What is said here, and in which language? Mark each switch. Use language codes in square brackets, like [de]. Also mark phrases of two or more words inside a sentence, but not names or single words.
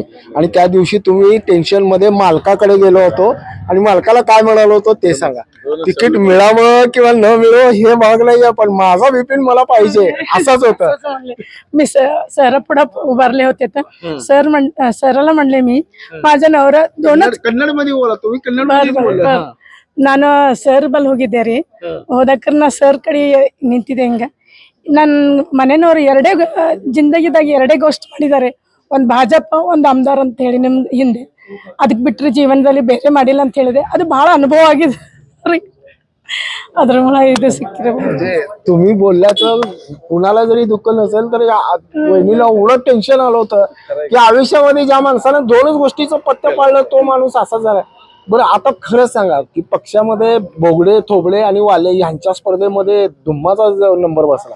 [mr] आणि त्या दिवशी तुम्ही टेन्शन मध्ये मालकाकडे गेलो होतो आणि मालकाला काय म्हणालो होतो ते सांगा. तिकीट मिळावं किंवा न मिळावं हे भाग नाहीये, पण माझा बिपिन मला पाहिजे असंच होतं. मी सर पुढे उभारले होते तर सरला म्हणले मी माझ्या नवरा दोनच कन्नड मध्ये बोला तुम्ही, कन्नड बोला. [kn] ನಾನು ಸರ್ ಬಲ್ ಹೋಗಿದ್ದೆ ರೀ. ಹೋದಕ್ರ ನಾ ಸರ್ ಕಡೆ ನಿಂತಿದ್ದೆ ಹಿಂಗ. ನನ್ನ ಮನೆಯವ್ರು ಜಿಂದಗಿದಾಗ ಎರಡೇ ಗೋಷ್ಠಿ ಮಾಡಿದ್ದಾರೆ, ಒಂದು ಭಾಜಪ ಒಂದು ಆಮದಾರ್ ಅಂತ ಹೇಳಿ ನಿಮ್ ಹಿಂದೆ. ಅದಕ್ಕೆ ಬಿಟ್ಟರೆ ಜೀವನದಲ್ಲಿ ಬೇರೆ ಮಾಡಿಲ್ಲ ಅಂತ ಹೇಳಿದೆ. ಅದು ಬಹಳ ಅನುಭವ ಆಗಿದೆ ರೀ. [mr] अದ್ರ मला इथे सिक्किरे म्हणजे तुम्ही बोलल्याचं कुणाला जरी दुःख नसेल तर वहिनीला एवढं टेन्शन आलं होतं की आयुष्यामध्ये ज्या माणसाने दोनच गोष्टीचं पत्ते पाळलं तो माणूस असा झाला. बरं आता खरं सांगा की पक्षामध्ये बोगडे थोबडे आणि वाले यांच्या स्पर्धेमध्ये धुम्माचा नंबर बसला?